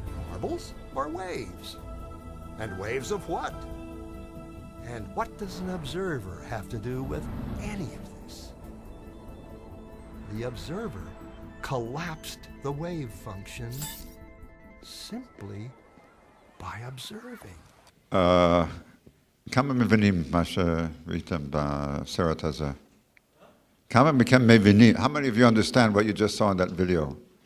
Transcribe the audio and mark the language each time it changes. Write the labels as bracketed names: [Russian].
[English] Marbles or waves? And waves of what? And what does an observer have to do with any of this? The observer collapsed the wave function simply by observing. [Hebrew] כמה מבינים מה שראיתם בסרט הזה? כמה מכם מבינים? [English] How many of you understand what you just saw in that video?